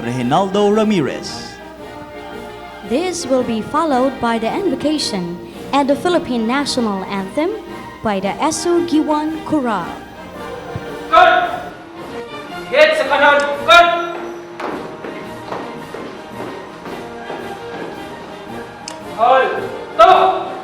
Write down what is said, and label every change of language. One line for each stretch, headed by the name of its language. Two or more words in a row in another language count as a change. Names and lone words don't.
English: Reginaldo Ramirez. This will be followed by the invocation and the Philippine National Anthem by the Essu Guiuan Chorale. Gun! Hit
Filipino: sa kanan!
English: Gun! Hold! Stop!